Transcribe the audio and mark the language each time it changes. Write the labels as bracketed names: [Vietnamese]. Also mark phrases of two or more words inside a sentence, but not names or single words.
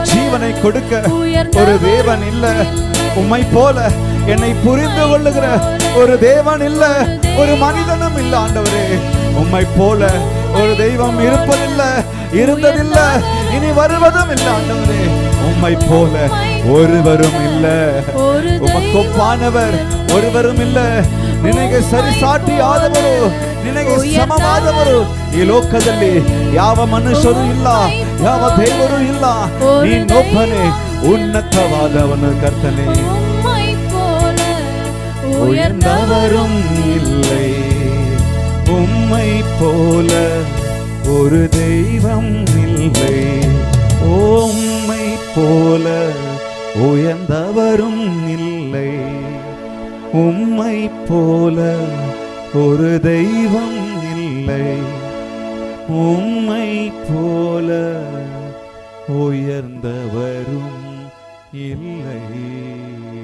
[Tamil] ஜீவனை கொடுக்க ஒரு தேவன் இல்ல உம்மை போல என்னை புரிந்து கொள்ளுகிற ஒரு தேவன் இல்ல ஒரு மனிதனும் இல்ல ஆண்டவரே உம்மை போல ஒரு தெய்வம் இருப்பதில்லை இருந்ததில்லை இனி வருவதும் இல்லை ஆண்டவரே உம்மை போல ஒருவரும் இல்ல உமக்கு ஒப்பானவர் ஒருவரும் இல்ல [Kannada] ನಿನಗೆ ಸರಿ ಸಾಟಿ ಆದವರು ನಿನಗೆ ಸಮವಾದವರು ಈ ಲೋಕದಲ್ಲಿ ಯಾವ ಮನುಷ್ಯರು ಇಲ್ಲ ಯಾವ ದೇವರು ಇಲ್ಲ ನೀನೊಬ್ಬನೇ ಉನ್ನತವಾದವನು ಕರ್ತನೇ [Tamil] உயர்ந்தவரும் இல்லை உம்மை போல ஒரு தெய்வம் இல்லை உம்மை போல உயர்ந்தவரும் இல்லை உம்மை போல ஒரு தெய்வம் இல்லை உம்மை போல உயர்ந்தவரும் இல்லை